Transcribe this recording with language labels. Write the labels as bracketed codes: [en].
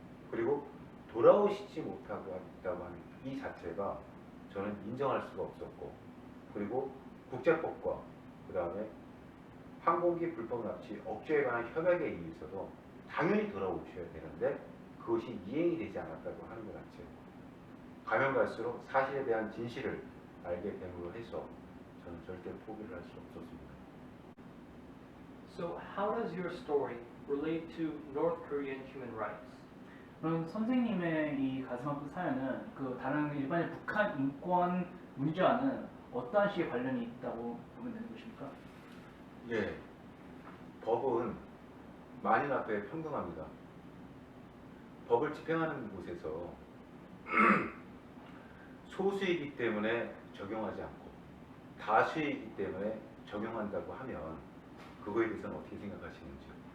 [ko] 그리고 돌아오시지 못하고 있다고 하는 이 자체가 저는 인정할 수가 없었고, 그리고 국제법과 그 다음에 항공기 불법 납치 억제에 관한 협약에 의해서도 당연히 돌아오셔야 되는데 그것이 이행이 되지 않았다고 하는 것 자체, 가면 갈수록 사실에 대한 진실을 알게 됨으로 해서 저는 절대 포기를 할 수 없었습니다. [en] So how does your story relate to North Korean human rights? [ko] 그럼 선생님의 이 가슴 아픈 사연은 그 다른 일반의 북한 인권 문제와는 어떠한 식의 관련이 있다고 보면 되는 것입니까? 예, 법은 만인 앞에 평등합니다. 법을 집행하는 곳에서 소수이기 때문에 적용하지 않고 다수이기 때문에 적용한다고 하면 그거에 대해서는 어떻게 생각하시는지요?